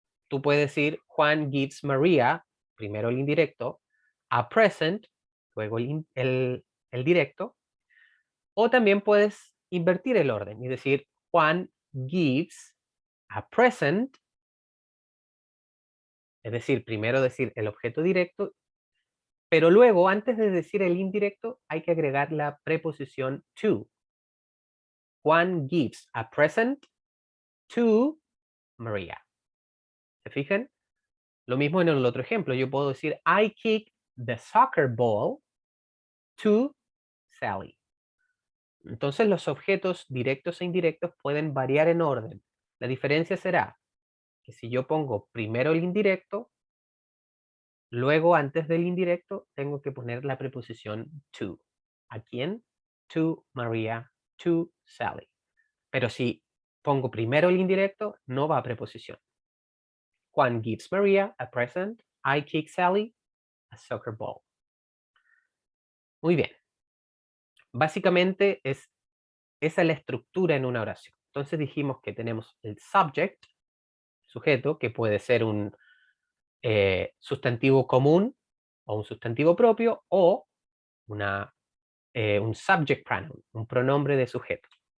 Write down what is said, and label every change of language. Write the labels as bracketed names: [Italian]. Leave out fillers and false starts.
[Spanish] Tú puedes decir [English] Juan gives Maria, [Spanish] primero el indirecto, [English] a present, [Spanish] luego el directo, o también puedes invertir el orden y decir [English] Juan gives a present, [Spanish] es decir, primero decir el objeto directo, pero luego, antes de decir el indirecto, hay que agregar la preposición to. [English] Juan gives a present to Maria. [Spanish] ¿Se fijan? Lo mismo en el otro ejemplo. Yo puedo decir [English] I kick the soccer ball to Sally. [Spanish] Entonces los objetos directos e indirectos pueden variar en orden. La diferencia será que si yo pongo primero el indirecto, luego antes del indirecto tengo que poner la preposición to. ¿A quién? [English] To Maria, to Sally. [Spanish] Pero si pongo primero el indirecto, no va a preposición. [English] Juan gives Maria a present. I kick Sally a soccer ball. [Spanish] Muy bien. Básicamente esa es la estructura en una oración. Entonces dijimos que tenemos el subject, sujeto, que puede ser un sustantivo común o un sustantivo propio o un subject pronoun, un pronombre de sujeto.